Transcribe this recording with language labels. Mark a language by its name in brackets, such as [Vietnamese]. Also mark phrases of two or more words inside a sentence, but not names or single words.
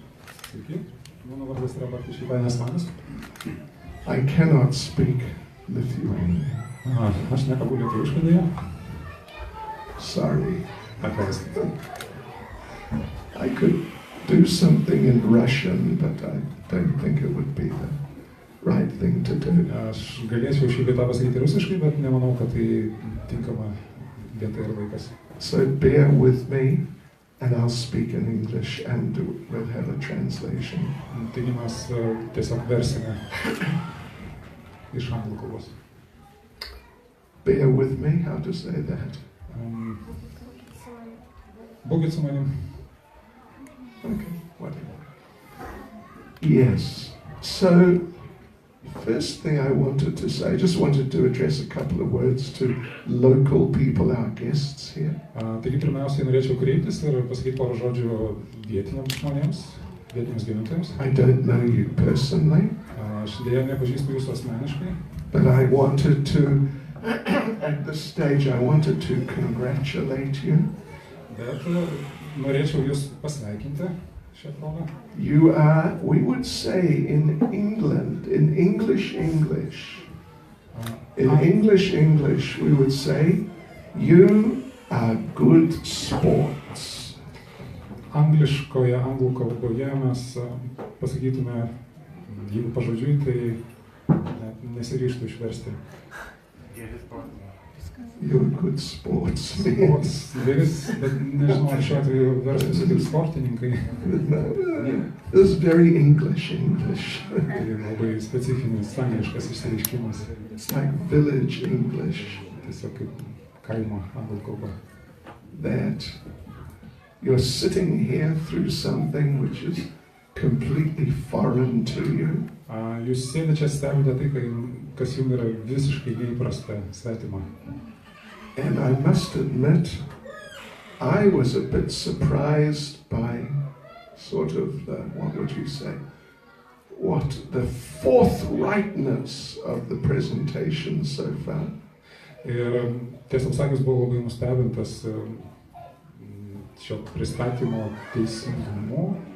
[English] I cannot speak Lithuanian. Sorry. I could do something in Russian, but I don't think it would be the right thing to do. [Lithuanian] Aš galėčiau šį vietą pasakyti rusiškai, bet nemanau, kad tai tinkama vieta ir laikas. [English] So bear with me, and I'll speak in English, and we'll have a translation. [Lithuanian] Taigi mes tiesiog versime iš anglų kalbos. [English] Bear with me, how to say that? [Lithuanian] Būkit su manim. [English] Okay, whatever. Yes, so first thing I wanted to say, I just wanted to address a couple of words to local people, our guests here. [Lithuanian] Taigi pirmiausiai norėčiau kreiptis ir pasakyti porą žodžių vietiniams žmonėms, vietiniams gyventojams. [English] I don't know you personally. [Lithuanian] Aš dėja nepažįstu jūsų asmeniškai. [English] But I wanted to, at this stage, I wanted to congratulate you. [Lithuanian] Bet norėčiau jūs pasveikinti šią progą. [English] You are, we would say in England, in English, we would say, you are good sports. [Lithuanian] Angliškoje, anglų kalboje mes pasakytume, jeigu pažodžiui, tai nesiryžtų išversti. [English] You're good sports. Sports, [Lithuanian] bet nežinau, ar šiuo atveju verstųsi kaip sportininkai. [English] This is very English. [Lithuanian] Tai labai specifinis angliškas išsireiškimas. [English] It's like village English. [Lithuanian] Tiesiog kaip kaimo anglų kalba. [English] That you're sitting here through something which is completely foreign to you. [Lithuanian] Jūs sėdite čia stebite tai, kas jums yra visiškai neįprasta, svetima. [English] And I must admit, I was a bit surprised by sort of the, what would you say, the forthrightness of the presentation so far. [Lithuanian] Ir tiesą pasakius, buvau labai nustebintas šio pristatymo teisingumu.